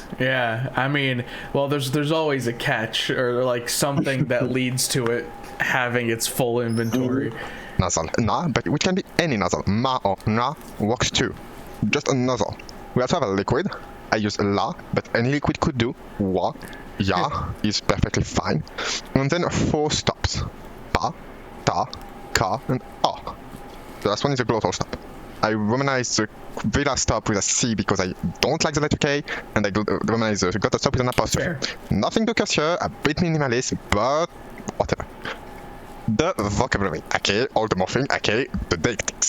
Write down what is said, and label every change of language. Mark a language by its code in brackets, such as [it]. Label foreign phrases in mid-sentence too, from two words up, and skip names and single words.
[en] Yeah, I mean, well, there's always a catch, or like something that leads to it having its full inventory. Nasal, na, but which can be any nasal. Ma or na works too. Just a nasal. We also have a liquid. I use la, but any liquid could do. Wa, ya is perfectly fine. And then 4 stops. Pa, ta, ka, and a. The last one is a glottal stop. I romanize the very last stop with a C because I don't like the letter K, and I romanize the glottal stop with an apostrophe. Nothing to curse here, a bit minimalist, but whatever. The vocabulary, okay, all the morphing, okay, the deictics.